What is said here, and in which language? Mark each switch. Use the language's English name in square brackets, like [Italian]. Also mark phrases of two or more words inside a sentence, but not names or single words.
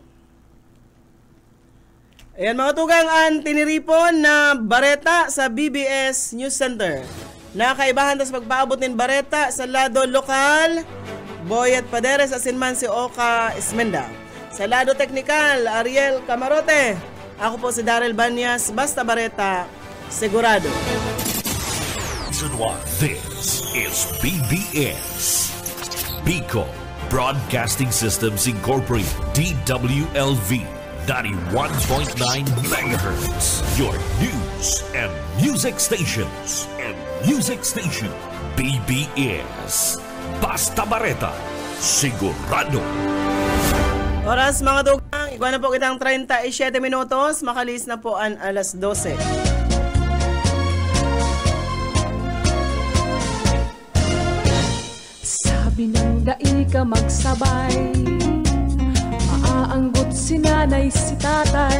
[Bikol] Ayan mga tugang ang tiniripon na bareta sa BBS News Center. Nakaibahan tas pagpaabot ng bareta sa lado lokal, Boyet Paderes asinman si Oka Ismenda. Sa lado teknikal, Ariel Camarote. Ako po si Daryl Banyas, basta bareta, sigurado. [English] This is BBS. Bicol Broadcasting Systems Incorporated, DWLV, 91.9 megahertz. Your news and music stations. [Bikol] BBS. Basta bareta, sigurado. Oras mga tugang, igwa na po kitang 37 minutos, makalis na po ang alas 12. Sabi ng dai ka magsabay, maaanggot si nanay si tatay.